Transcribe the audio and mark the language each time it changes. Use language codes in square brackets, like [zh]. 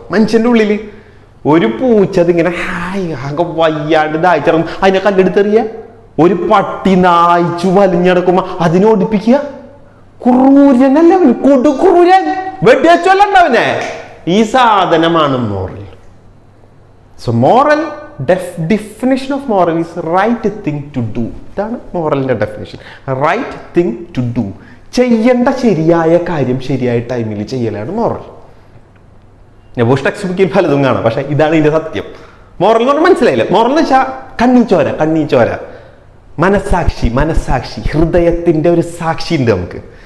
[ml] മനുഷ്യന്റെ ഉള്ളിൽ ഒരു പൂച്ച അതിങ്ങനെ ഹായ് ആകെ വയ്യാണ്ട് ദാഹിച്ചിറങ്ങും, അതിനെ കല്ലെടുത്തെറിയ. ഒരു പട്ടി നായിച്ചു വലിഞ്ഞടക്കുമ്പോ അതിനെ ഓടിപ്പിക്കുക. ക്രൂരനല്ല അവന്, കൊടുക്രൂരൻ, വെടിവെച്ചല്ലവനെ. ഈ സാധനമാണ് moral. [en] So moral, definition of moral is right thing to do. [ml] ഇതാണ് മോറലിന്റെ definition. [en] right thing to do, [ml] ചെയ്യേണ്ട ശരിയായ കാര്യം ശരിയായ ടൈമിൽ ചെയ്യലാണ് മോറൽ. ഞാൻ ടെക്സ്റ്റ് ബുക്കിൽ പലതും കാണാം, പക്ഷെ ഇതാണ് ഇതിന്റെ സത്യം. മോറൽ എന്ന് പറഞ്ഞാൽ മനസ്സിലായില്ല. മോറൽ എന്ന് വെച്ചാൽ കണ്ണീച്ചോര, മനസാക്ഷി, ഹൃദയത്തിന്റെ ഒരു സാക്ഷി ഉണ്ട് നമുക്ക്.